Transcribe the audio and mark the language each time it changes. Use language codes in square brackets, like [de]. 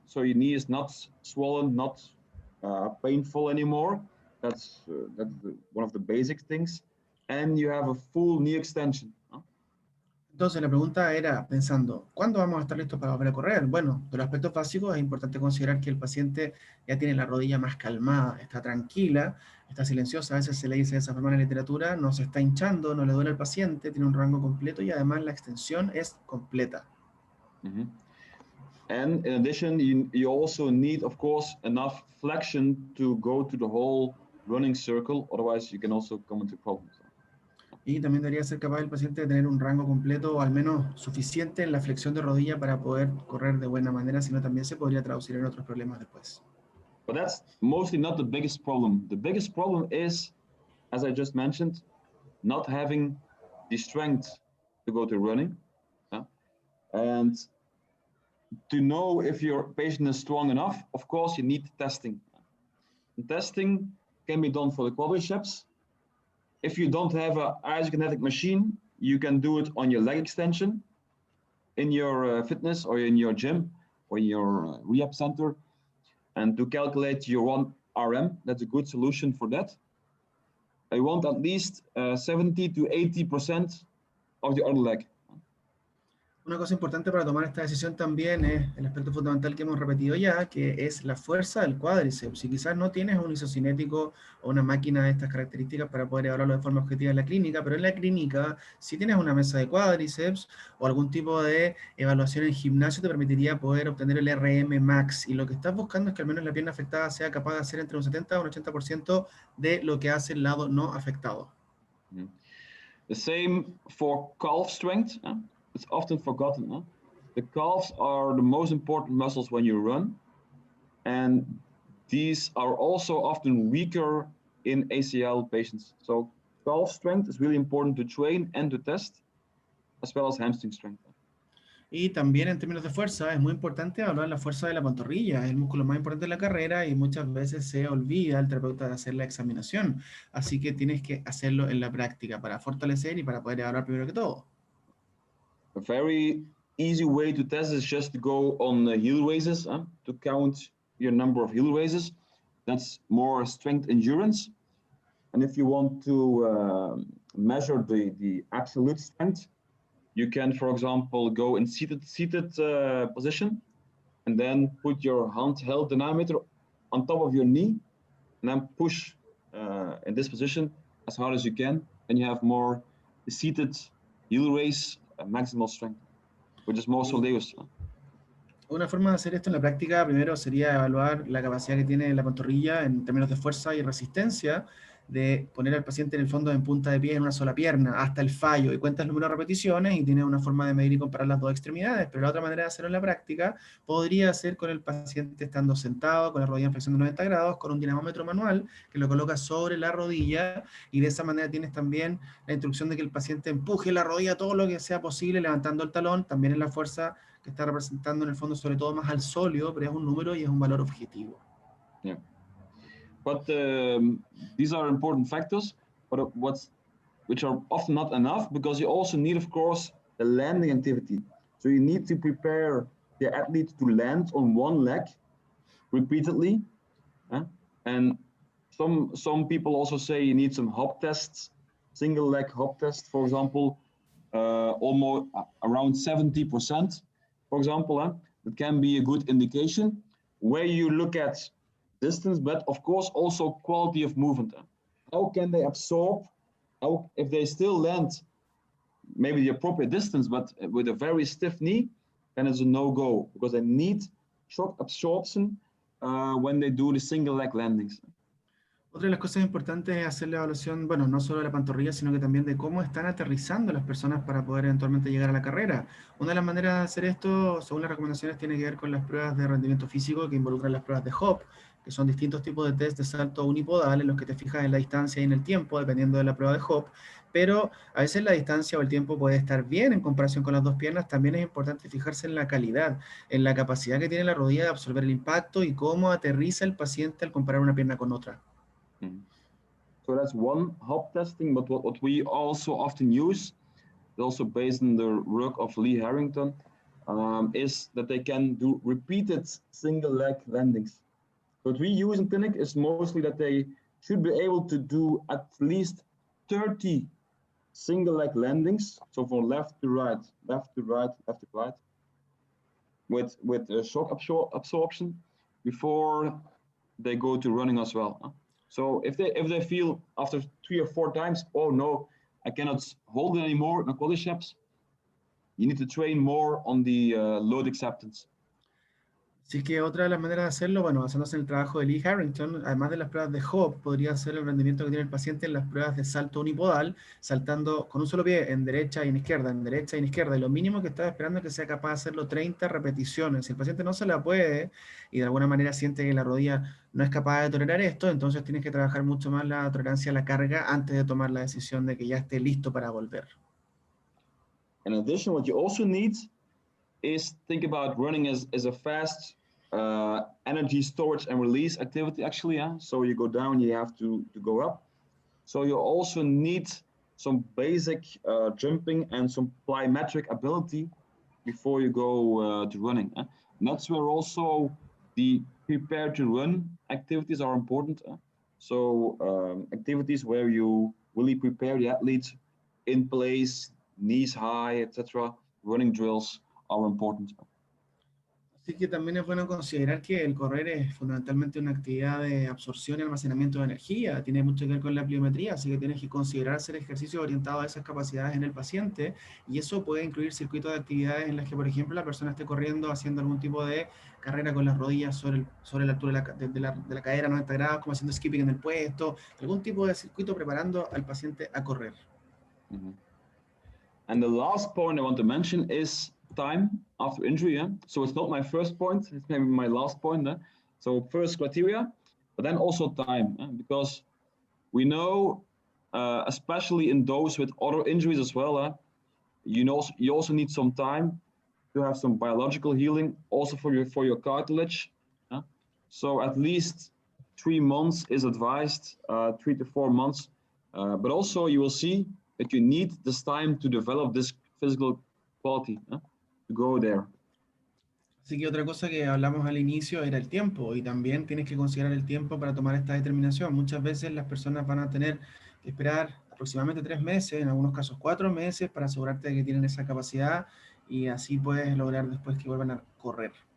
[en] So your knee is not swollen, not painful anymore. That's one of the basic things. And you have a full knee extension. [es] Entonces la pregunta era pensando, ¿cuándo vamos a estar listos para volver a correr? Bueno, de los aspectos básicos es importante considerar que el paciente ya tiene la rodilla más calmada, está tranquila, está silenciosa, a veces se le dice de esa forma en la literatura, no se está hinchando, no le duele al paciente, tiene un rango completo y además la extensión es completa. Mm-hmm. [en] And in addition, you also need, of course, enough flexion to go to the whole running circle, otherwise you can also come into problems. [es] Y también debería ser capaz el paciente de tener un rango completo o al menos suficiente en la flexión de rodilla para poder correr de buena manera, sino también se podría traducir en otros problemas después. [en] But that's mostly not the biggest problem. The biggest problem is, as I just mentioned, not having the strength to go to running. And to know if your patient is strong enough, of course, you need testing. And testing can be done for the quadriceps. If you don't have an isokinetic machine, you can do it on your leg extension in your fitness or in your gym or your rehab center. And to calculate your 1RM, that's a good solution for that. I want at least 70 to 80% of the other leg. [es] Una cosa importante para tomar esta decisión también es el aspecto fundamental que hemos repetido ya, que es la fuerza del cuádriceps. Si quizás no tienes un isocinético o una máquina de estas características para poder evaluarlo de forma objetiva en la clínica, pero en la clínica, si tienes una mesa de cuádriceps o algún tipo de evaluación en gimnasio, te permitiría poder obtener el RM max. Y lo que estás buscando es que al menos la pierna afectada sea capaz de hacer entre un 70 o un 80% de lo que hace el lado no afectado. [en] The same for calf strength. It's often forgotten. Huh? The calves are the most important muscles when you run, and these are also often weaker in ACL patients. So calf strength is really important to train and to test, as well as hamstring strength. [es] Y también en términos de fuerza, es muy importante evaluar la fuerza de la pantorrilla, es el músculo más importante de la carrera y muchas veces se olvida el terapeuta de hacer la examinación. Así que tienes que hacerlo en la práctica para fortalecer y para poder evaluar primero que todo. [en] A very easy way to test is just to go on heel raises, to count your number of heel raises. That's more strength endurance. And if you want to measure the absolute strength, you can, for example, go in seated position and then put your handheld dynamometer on top of your knee and then push in this position as hard as you can. And you have more seated heel raise maximal strength, which is more soleus. [es] Una forma de hacer esto en la práctica primero sería evaluar la capacidad que tiene la pantorrilla en términos de fuerza y resistencia, de poner al paciente en el fondo en punta de pie en una sola pierna hasta el fallo y cuentas el número de repeticiones y tienes una forma de medir y comparar las dos extremidades. Pero la otra manera de hacerlo en la práctica podría ser con el paciente estando sentado, con la rodilla en flexión de 90 grados, con un dinamómetro manual que lo colocas sobre la rodilla y de esa manera tienes también la instrucción de que el paciente empuje la rodilla todo lo que sea posible levantando el talón, también en la fuerza que está representando en el fondo sobre todo más al sóleo, pero es un número y es un valor objetivo. Yeah. [en] But these are important factors, but which are often not enough because you also need, of course, the landing activity. So you need to prepare the athlete to land on one leg repeatedly. And some people also say you need some hop tests, single leg hop test, for example, almost around 70%, for example. That can be a good indication where you look at distance, but of course also quality of movement. How can they absorb? How, if they still land maybe the appropriate distance, but with a very stiff knee, then it's a no-go because they need shock absorption when they do the single leg landings. [es] Otra de las cosas importantes es hacer la evaluación, bueno, no solo de la pantorrilla, sino que también de cómo están aterrizando las personas para poder eventualmente llegar a la carrera. Una de las maneras de hacer esto, según las recomendaciones, tiene que ver con las pruebas de rendimiento físico que involucran las pruebas de hop, que son distintos tipos de test de salto unipodal en los que te fijas en la distancia y en el tiempo, dependiendo de la prueba de hop, pero a veces la distancia o el tiempo puede estar bien en comparación con las dos piernas. También es importante fijarse en la calidad, en la capacidad que tiene la rodilla de absorber el impacto y cómo aterriza el paciente al comparar una pierna con otra. [en] So that's one hop testing, but what we also often use, also based on the work of Lee Harrington, is that they can do repeated single leg landings. What we use in clinic is mostly that they should be able to do at least 30 single leg landings, so from left to right, left to right, left to right, with shock absorption before they go to running as well. So if they feel after 3 or 4 times, oh no, I cannot hold it anymore, my quadriceps, you need to train more on the load acceptance. [es] Así que otra de las maneras de hacerlo, bueno, basándose en el trabajo de Lee Harrington, además de las pruebas de hop, podría ser el rendimiento que tiene el paciente en las pruebas de salto unipodal, saltando con un solo pie en derecha y en izquierda, en derecha y en izquierda. Y lo mínimo que estaba esperando es que sea capaz de hacerlo 30 repeticiones. Si el paciente no se la puede y de alguna manera siente que la rodilla no es capaz de tolerar esto, entonces tienes que trabajar mucho más la tolerancia a la carga antes de tomar la decisión de que ya esté listo para volver. [en] In addition, what you also need is think about running as a fast energy storage and release activity, actually. Yeah? So you go down, you have to go up. So you also need some basic jumping and some plyometric ability before you go to running. And that's where also the prepare to run activities are important. So activities where you really prepare the athletes in place, knees high, etc. Running drills are important. [es] Así que también es bueno considerar que el correr es fundamentalmente una actividad de absorción y almacenamiento de energía, tiene mucho que ver con la pliometría, así que tienes que considerar hacer ejercicios orientados a esas capacidades en el paciente, y eso puede incluir circuitos de actividades en las que, por ejemplo, la persona esté corriendo haciendo algún tipo de carrera con las rodillas sobre la altura de la cadera, 90 grados, como haciendo skipping en el puesto, algún tipo de circuito preparando al paciente a correr. Mm-hmm. [en] And the last point I want to mention is time after injury. Yeah? So it's not my first point, it's maybe my last point. So first criteria, but then also time, because we know, especially in those with other injuries as well, you also need some time to have some biological healing, also for your cartilage. So at least 3 months is advised, 3 to 4 months. But also you will see that you need this time to develop this physical quality, to go there. [es] Así que otra cosa que hablamos al inicio era el tiempo, y también tienes que considerar el tiempo para tomar esta determinación. Muchas veces las personas van a tener que esperar aproximadamente 3 meses, en algunos casos 4 meses, para asegurarte de que tienen esa capacidad, y así puedes lograr después que vuelvan a correr.